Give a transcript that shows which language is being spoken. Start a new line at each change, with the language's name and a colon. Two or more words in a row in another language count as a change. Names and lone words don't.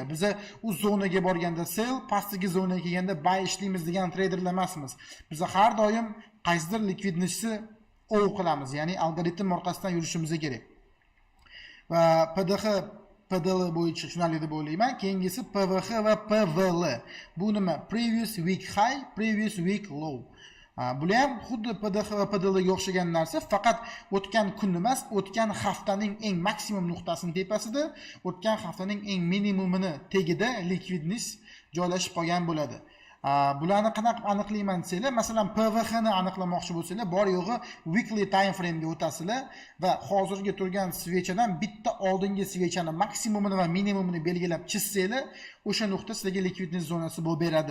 Uzbek: Biz u zonaga borganda sell, pastdagi zonaga kelganda buy ishlaymiz degan traderlar emasmiz. Biz har doim qaysidir likvidnessni ov qilamiz, ya'ni algoritm orqasidan yurishimiz kerak. Va PDH PDL bo'yicha tushunarli deb o'ylayman. Keyingisi PVH va PVL. Bu nima?
English: Previous week high, previous week low.
Uzbek: Bular ham xuddi PDH va PDLga o'xshagan narsa, faqat o'tgan kun emas, o'tgan haftaning eng maksimum nuqtasining tepasida, o'tgan haftaning eng minimumini tagida liquidness joylashib qolgan bo'ladi. Bularni qanaqa aniqlayman desanglar, masalan PVH ni aniqlamoqchi bo'lsanglar, bor yo'g'i
English: weekly time frame
Uzbek: ga o'tasizlar va hozirgi turgan svechadan bitta oldingi svechani maksimumini va minimumini belgilab chizsanglar, o'sha nuqta sizlarga likvidnost zonasi bo'lib beradi.